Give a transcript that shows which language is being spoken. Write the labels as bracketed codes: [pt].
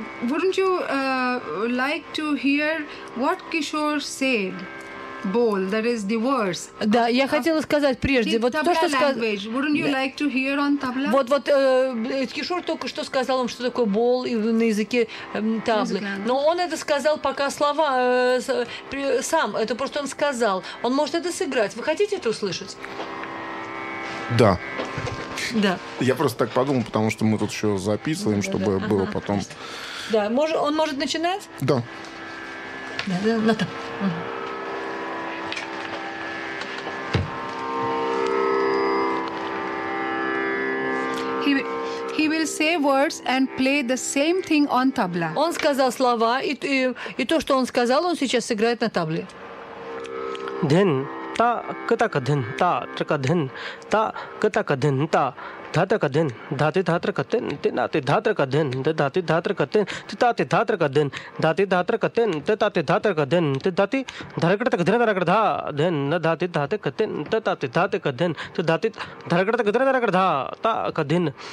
[en] Wouldn't you like to hear what Kishore said? Bowl, that is the words. [ru] Да, я хотела сказать прежде, вот то, что сказал. [en] Wouldn't you like to hear on tabla? [ru] Вот, Кишур только что сказал вам, что такое bowl на языке таблы. Но он это сказал пока слова сам. Это просто он сказал. Он может это сыграть. Вы хотите это услышать? Да. Да. Я просто так подумал, потому что мы тут еще записываем, чтобы было потом. Да, он может начинать? Да. Да, на там. [en] He will say words and play the same thing on tabla. [ru] Он сказал слова и то, что он сказал, он сейчас сыграет на табле. Дин та кта ка дин та трка дин та кта ка дин та धात का दिन धाति धात्र का दिन तिनाति धात्र का दिन धाति धात्र का दिन तिताति धात्र का दिन धाति धात्र का दिन तिताति धात्र का दिन तिधाति धरकट तक धरा धरकट धा दिन न धाति धाते का दिन तिताति धाते का दिन तिधाति धरकट तक धरा धरकट धा ता का दिन